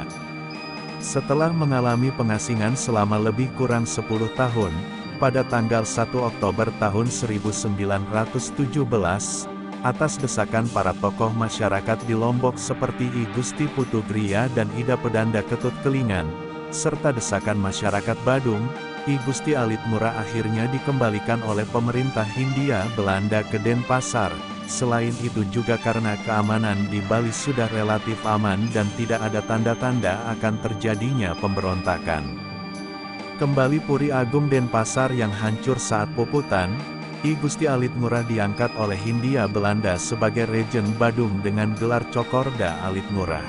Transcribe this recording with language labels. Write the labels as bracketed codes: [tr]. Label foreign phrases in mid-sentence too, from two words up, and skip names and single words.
[id] Setelah mengalami pengasingan selama lebih kurang 10 tahun, pada tanggal 1 Oktober tahun 1917, atas desakan para tokoh masyarakat di Lombok seperti I Gusti Putu Gria dan Ida Pedanda Ketut Kelingan, serta desakan masyarakat Badung, I Gusti Alit Ngurah akhirnya dikembalikan oleh pemerintah Hindia Belanda ke Denpasar. Selain itu juga karena keamanan di Bali sudah relatif aman dan tidak ada tanda-tanda akan terjadinya pemberontakan. Kembali Puri Agung Denpasar yang hancur saat puputan, I Gusti Alit Ngurah diangkat oleh Hindia Belanda sebagai Regen Badung dengan gelar Cokorda Alit Ngurah.